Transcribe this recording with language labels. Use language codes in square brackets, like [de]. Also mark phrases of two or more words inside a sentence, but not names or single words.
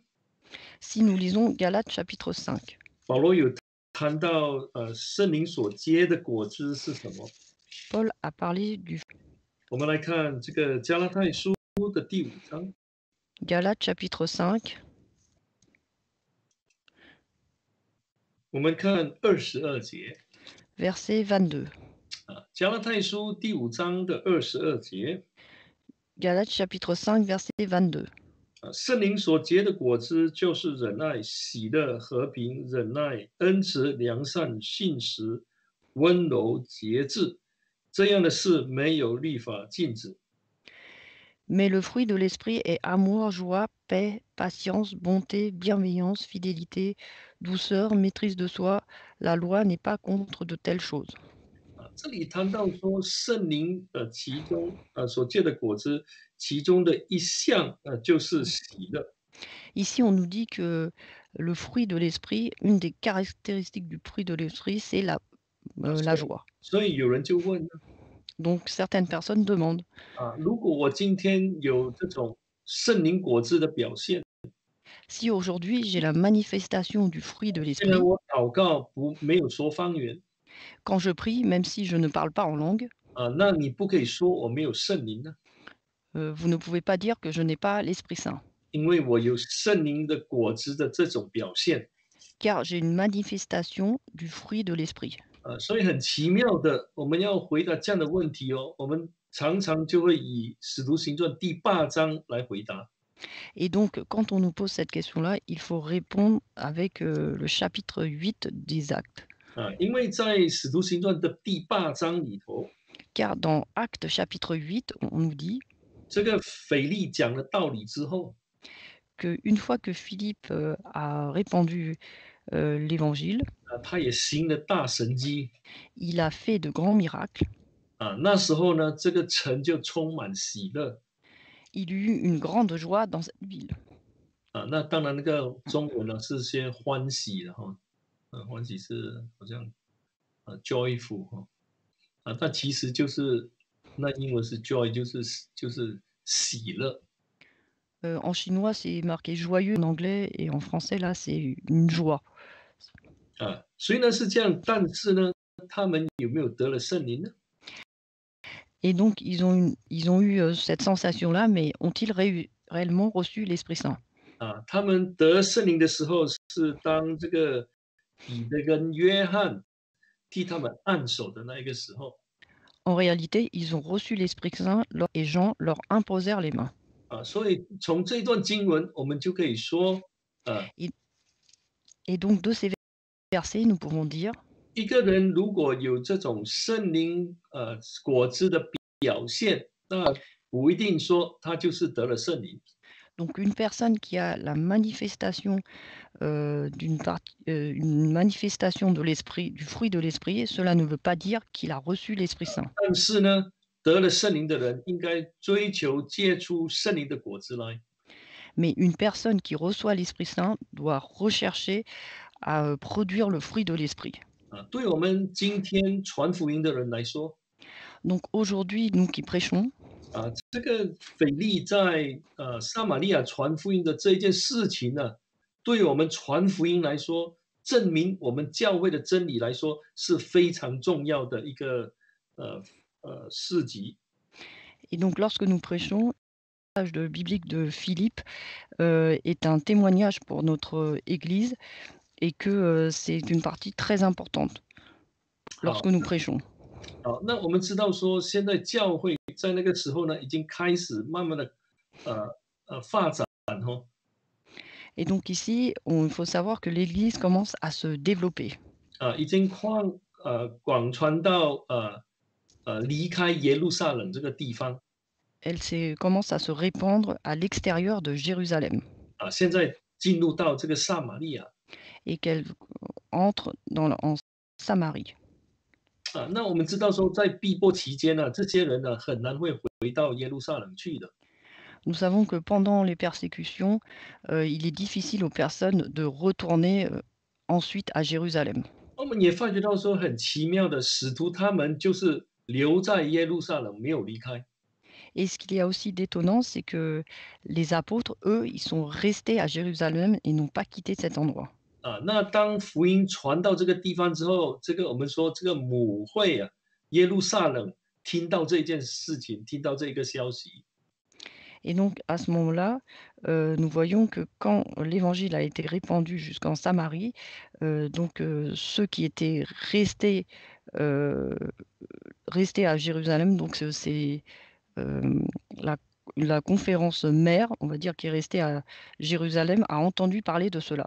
[fr] Si nous lisons Galates chapitre 5, [zh] 保罗有谈到圣灵所结的果子是什么？ [fr] Paul a parlé du [zh] 我们来看这个加拉太书的第5章， [fr] Galates chapitre 5, [zh] 我们看22节。 [fr] verset 22. [zh] 加拉太书第5章的22节， [fr] Galates chapitre 5, verset 22. [zh] 圣灵所结的果子就是忍耐、喜乐、和平、忍耐、恩慈、良善、信实、温柔、节制，这样的事没有律法禁止。 [fr] Mais le fruit de l'esprit est amour, joie, paix, patience, bonté, bienveillance, fidélité, douceur, maîtrise de soi. La loi n'est pas contre de telles choses. [zh] 这里谈到说圣灵的其中所结的果子，其中的一项就是喜乐。 [fr] Ici, on nous dit que le fruit de l'esprit, une des caractéristiques du fruit de l'esprit, c'est la [zh] 所以 [fr] joie. [zh] 所以有人就问呢 [fr] Donc certaines personnes demandent: [zh] 如果我今天有这种圣灵果子的表现， [fr] «Si aujourd'hui j'ai la manifestation du fruit de [zh] 虽然 [fr] l'esprit, [zh] 我祷告没有说方言 [fr] quand je prie, même si je ne parle pas en langue, [zh] 那你不可以说我没有圣灵呢？ [fr] vous ne pouvez pas dire que je n'ai pas l'Esprit Saint, [zh] 因为我有圣灵的果子的这种表现。 [fr] car j'ai une manifestation du fruit de l'esprit.» [zh] 所以很奇妙的，我们要回答这样的问题哦，我们常常就会以《使徒行传》第8章来回答。 [fr] Et donc, quand on nous pose cette question-là, il faut répondre avec le chapitre 8 des Actes. [zh] 因为在《使徒行传》的第8章里头， [fr] Car dans Actes chapitre 8, on nous dit [zh] 这个腓力讲了道理之后， [fr] qu'une fois que Philippe a répandu l'évangile, [zh] 他也行了大神迹。 [fr] il a fait de grands miracles. [zh] 那时候呢，这个城就充满喜乐。 [fr] Il eut une grande joie dans cette ville. [zh] 那当然那个中文呢是些欢喜的哈，欢喜是好像joyful 哈，但其实就是那英文是 joy，就是喜乐。 [fr] En chinois, c'est marqué joyeux en anglais et en français, là, c'est une joie. [zh] 虽然是这样，但是呢，他们有没有得了圣灵呢？ [fr] Et donc, ils ont eu cette sensation-là, mais ont-ils réellement reçu l'Esprit Saint? [zh] 他们得圣灵的时候是当这个彼得跟约翰替他们按手的那一个时候。 [fr] En réalité, ils ont reçu l'Esprit Saint et Jean leur imposèrent les mains. [zh] 所以从这段经文，我们就可以说， [fr] Et, et donc, de ces versets, nous pouvons dire [zh] 一个人如果有这种圣灵果子的表现，那不一定说他就是得了圣灵。 [fr] donc une personne qui a la manifestation une manifestation de l'esprit, du fruit de l'esprit, cela ne veut pas dire qu'il a reçu l'Esprit Saint. [zh] 但是呢，得了圣灵的人应该追求结出圣灵的果子来。 [fr] Mais une personne qui reçoit l'Esprit Saint doit rechercher à produire le fruit de l'esprit. [zh] 对我们今天传福音的人来说， [fr] Donc aujourd'hui, nous qui prêchons, [zh] 这个腓力在撒玛利亚传福音的这一件事情呢，对我们传福音来说，证明我们教会的真理来说是非常重要的一个事迹。 [fr] et donc lorsque nous prêchons, le passage biblique de Philippe est un témoignage pour notre Église et que c'est une partie très importante [zh] 好， [fr] lorsque nous prêchons. [zh] 那我们知道说，现在教会在那个时候呢，已经开始慢慢的发展哦。 [fr] Et donc ici, il faut savoir que l'Église commence à se développer. [zh] 已经广传到离开耶路撒冷这个地方。 [fr] Elle commence à se répandre à l'extérieur de Jérusalem [zh] 现在进入到这个撒玛利亚。 [fr] et qu'elle entre en Samarie. [zh] 那我们知道说，在逼迫期间呢，这些人呢很难会回到耶路撒冷去的。 [fr] Nous savons que pendant les persécutions, il est difficile aux personnes de retourner ensuite à Jérusalem. [zh] 我们也发觉到说，很奇妙的，使徒他们就是留在耶路撒冷，没有离开。 [fr] Et ce qu'il y a aussi d'étonnant, c'est que les apôtres, eux, ils sont restés à Jérusalem et n'ont pas quitté cet endroit. [zh] 那当福音传到这个地方之后，这个我们说这个母会耶路撒冷听到这件事情，听到这个消息， [fr] Et donc à ce moment-là, nous voyons que quand l'évangile a été répandu jusqu'en Samarie, ceux qui étaient heu, restés à Jérusalem, donc c'est, la conférence mère, on va dire, qui est restée à Jérusalem, a entendu parler de cela